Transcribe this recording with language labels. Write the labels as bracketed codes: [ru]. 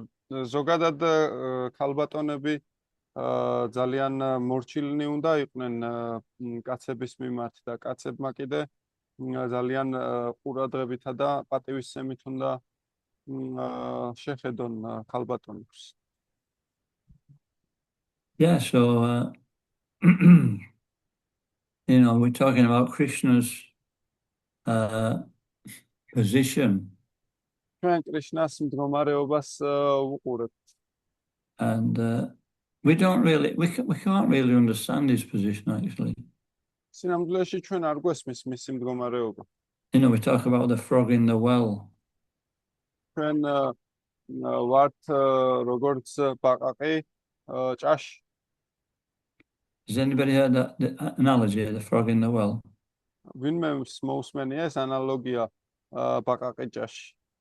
[ka] ზოგადად ქალბატონები ძალიან მორჩილნი უნდა იყვნენ კაცების მიმართ და კაცებმა კიდე ძალიან ყურადღებითა და პატივისცემით უნდა შეხედონ ქალბატონებს. [en] Yeah, so we're talking about Krishna's position, [ka] ჩვენ კრიშნას მდგომარეობას ვუყურებთ. [en] and we can't really understand his position actually. [ka] სინამდვილეში ჩვენ არ გვესმის მისი მდგომარეობა. [en] We talk about the frog in the well. [ka] ჩვენ ვართ როგორც ბაყაყი ჭაში. [en] Has anybody heard that the analogy of the frog in the well? [ka] ვინმე მოусმენია ეს ანალოგია ბაყაყი ჭაში.